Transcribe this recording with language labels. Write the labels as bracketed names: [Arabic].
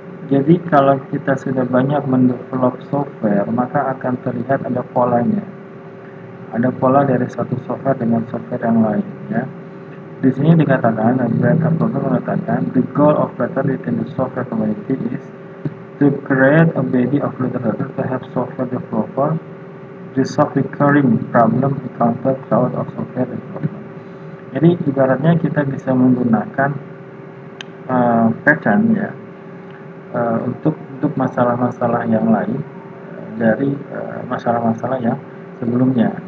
[Indonesian] Jadi kalau kita sudah banyak mendevelop software, maka akan terlihat ada polanya. Ada pola dari satu software dengan software yang lain ya. Di sini dikatakan, Brad Apple mengatakan, [English] the goal of pattern within the software community is to create a body of literature to help software developer resolve recurring problem encountered throughout of software development. [Indonesian] Jadi ibaratnya kita bisa menggunakan pattern ya untuk masalah-masalah yang lain dari masalah-masalah yang sebelumnya.